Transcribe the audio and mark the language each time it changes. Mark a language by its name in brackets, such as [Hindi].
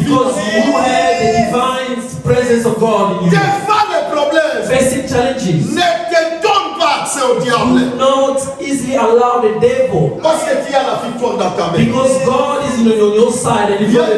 [English] Because you have the divine presence of God in you. [French] Devant les problèmes, [English] Facing challenges. [French] ne te donne pas accès au diable. [English] Do not easily allow the devil. [French] Parce que tu as la victoire dans ta main. [English] Because God is on your side and you've got the